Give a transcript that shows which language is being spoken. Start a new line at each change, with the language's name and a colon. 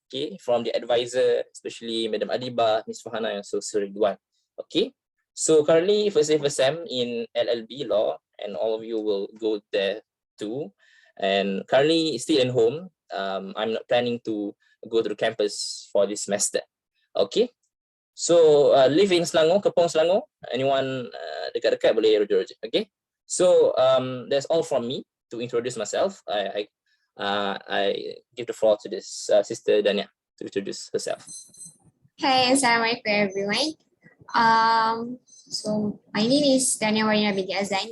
English: Okay, from the advisor, especially Madam Adiba, Miss Fahana, and so Sir Ridwan. Okay, so currently first year first sem in LLB law, and all of you will go there too. And currently still at home. I'm not planning to go to the campus for this semester. Okay. So live in Selangor, Kepong Selangor. Anyone
Malay: dekat-dekat boleh rujuk-rujuk.
English: Okay. So that's all from me to introduce myself. I give the floor to this Sister Dania to introduce herself. Hey, assalamualaikum everyone. So my name is Dania Warina binti Azan.